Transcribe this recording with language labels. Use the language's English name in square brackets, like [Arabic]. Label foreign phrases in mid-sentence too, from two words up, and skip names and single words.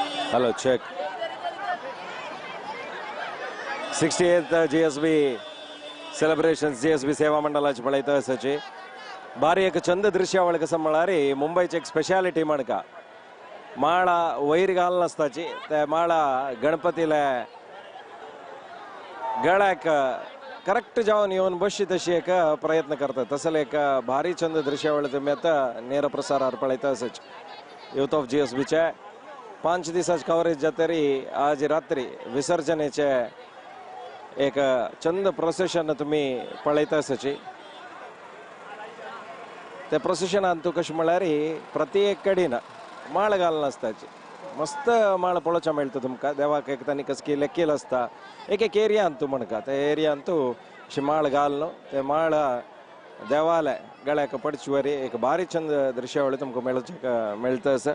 [English] Hello, check. 68th GSB celebrations [Konkani] GSB सेवा मंडळाची पळयता आसाची भारी एक चंद दृश्यावळ कसं म्हळ्यार मुंबयची एक स्पेशालिटी म्हणका माळा वयर घाल नासताची ते माळा गणपतीला गळ्याक करेक्ट जावन येवन बसची तशी एक प्रयत्न करतात तसले एक भारी चंद दृश्यावळ तुम्ही आता [Kannada] ನೇರ ಪ್ರಸಾರ [Konkani] पळयता आसाची [English] youth of [Konkani] GSBचे 5 दिसाची कव्हरेज जातरी आज रात्री विसर्जनेचे एक चंद प्रोसेशन तुम्ही पळयता आसाची ते प्रोसेशनान तू कशें म्हळ्यार प्रति एक कडेन माळ घालना आसताची मस्त माळ पळोवचा मेळटा तुमकां देवाक एक तांणी कसकी लेखेल आसता एक एक एरियान तूं म्हणका त्या एरियान तूं अशी माळ घाल ते माळ देवाले गळ्याक पडची वरी एक भारी चंद दृश्यावळी तुमकां मेळटा